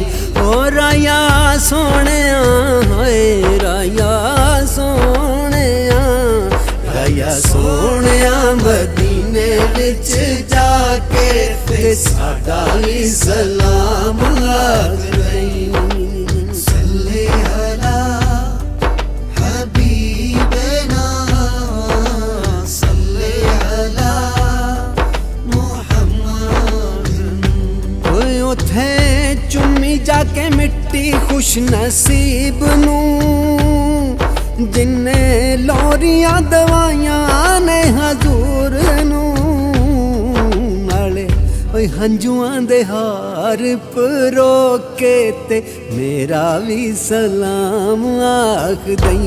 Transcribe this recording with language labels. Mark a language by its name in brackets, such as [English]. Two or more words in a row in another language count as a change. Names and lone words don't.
[Punjabi] ਓ ਰਾਇਆ ਸੋਹਣਿਆ ਹਾਏ ਰਾਇਆ ਸੋਹਣਿਆ, ਰਾਇਆ ਸੋਹਣਿਆ ਮਦੀਨੇ ਵਿਚ ਜਾਕੇ ਤੇ ਸਾਡਾ ਭੀ ਸਲਾਮ ਆਖ ਦਈਂ। [Arabic] صل على حبيبنا صل على محمد. [Punjabi] ਓਏ ਉੱਥੇ ਚੁੰਮੀ ਜਾਕੇ ਮਿੱਟੀ ਖ਼ੁਸ਼ ਨਸੀਬ ਨੂੰ, ਜਿਨ੍ਹੇ ਲੋਰੀਆਂ ਦਵਾਈਆਂ ਨੇ ਹਜ਼ੂਰ ਨੂੰ। ਨਾਲੇ ਓਏ ਹੰਝੂਆਂ ਦੇ ਹਾਰ ਪਰੋ ਕੇ ਤੇ ਮੇਰਾ ਭੀ ਸਲਾਮ ਆਖ ਦਈਂ।